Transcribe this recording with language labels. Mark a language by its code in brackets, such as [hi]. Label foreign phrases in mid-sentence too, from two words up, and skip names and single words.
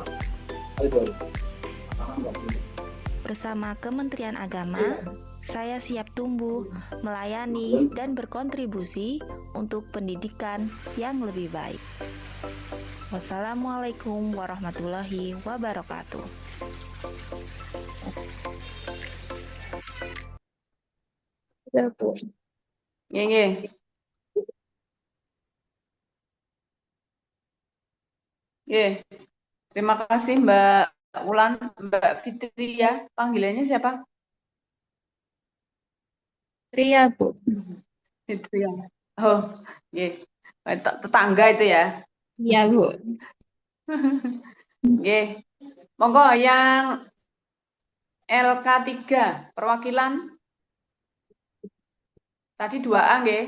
[id] Bersama Kementerian Agama, saya siap tumbuh, melayani, dan berkontribusi untuk pendidikan yang lebih baik. [ar] والسلام عليكم ورحمة الله وبركاته. [id] Sudah Bu. [jv] Nggih. Nggih. [id] Terima kasih Mbak Ulan, Mbak Fitri ya. Panggilannya siapa? Fitria Bu. Fitri ya. Oh, nggih. Tetangga itu ya. Iya Bu. Oke, monggo yang LK3 perwakilan tadi 2A nggih.